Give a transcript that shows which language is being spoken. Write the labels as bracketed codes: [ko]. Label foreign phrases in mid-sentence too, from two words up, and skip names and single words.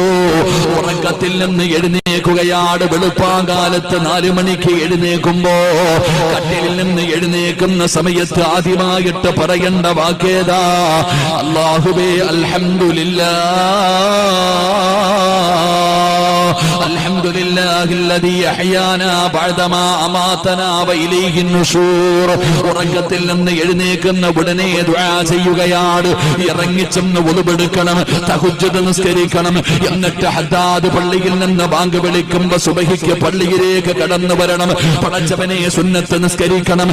[ml] ഉറക്കത്തിൽ നിന്ന് എഴുന്നേക്കുകയാണ്. വെളുപ്പാങ്കാലത്ത് 4 മണിക്ക് എഴുന്നേക്കുമ്പോ കട്ടിലിൽ നിന്ന് എഴുന്നേക്കുന്ന സമയത്ത് ആദ്യമായിട്ട് പറയേണ്ട വാക്കേതാ? [ar] അല്ലാഹുവേ الحمد لله الحمد لله الذي أحيانا بعدما أماتنا وإليه النشور. [ml] ഉറക്കത്തിൽ നിന്ന് എഴുന്നേക്കുന്ന ഉടനെ ദുആ ചെയ്യുകയാണ്. ഇറങ്ങിച്ചെന്ന് വുളുവെടുക്കണം, തഹജ്ജുദ് നിസ്കരിക്കണം. എന്നിട്ട് ഹദ്ദാദ് പള്ളിയിൽ നിന്ന് ബാങ്ക് വിളിക്കുമ്പോ സുബഹിക്ക് പള്ളിയിലേക്ക് കടന്നു വരണം. പടച്ചവനെ സുന്നത്ത് നിസ്കരിക്കണം.